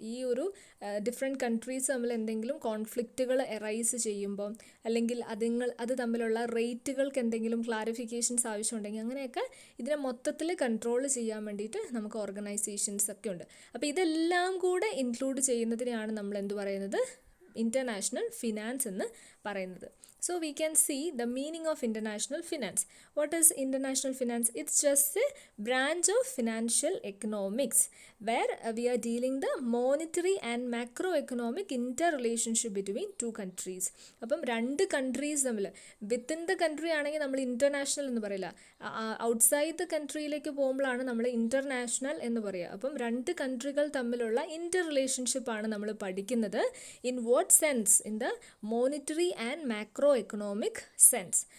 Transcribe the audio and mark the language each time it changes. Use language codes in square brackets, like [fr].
[ml] ഈ ഒരു different countries തമ്മിൽ എന്തെങ്കിലും കോൺഫ്ലിക്റ്റുകൾ എറൈസ് ചെയ്യുമ്പം, അല്ലെങ്കിൽ അത് തമ്മിലുള്ള റേറ്റുകൾക്ക് എന്തെങ്കിലും ക്ലാരിഫിക്കേഷൻസ് ആവശ്യമുണ്ടെങ്കിൽ, അങ്ങനെയൊക്കെ ഇതിനെ മൊത്തത്തിൽ കൺട്രോൾ ചെയ്യാൻ വേണ്ടിയിട്ട് നമുക്ക് ഓർഗനൈസേഷൻസ് ഒക്കെ ഉണ്ട്. അപ്പോൾ ഇതെല്ലാം കൂടെ ഇൻക്ലൂഡ് ചെയ്യുന്നതിനെയാണ് നമ്മൾ എന്ത് പറയുന്നത്? ഇൻ്റർനാഷണൽ ഫിനാൻസ് എന്ന് പറയുന്നത്. [en] So we can see the meaning of international finance. What is international finance? It's just a branch of financial economics where we are dealing the monetary and macroeconomic interrelationship between two countries. [ml] അപ്പം രണ്ട് countries തമ്മിൽ, [en] within the country [ml] ആണെങ്കിൽ നമ്മൾ international എന്ന് പറയില്ല, [en] outside the കൺട്രിയിലേക്ക് [ml] പോകുമ്പോഴാണ് നമ്മൾ international എന്ന് പറയുക. അപ്പം രണ്ട് കൺട്രികൾ തമ്മിലുള്ള ഇൻ്റർ റിലേഷൻഷിപ്പാണ് നമ്മൾ പഠിക്കുന്നത്. [en] In what sense? In the monetary and macro economic sense.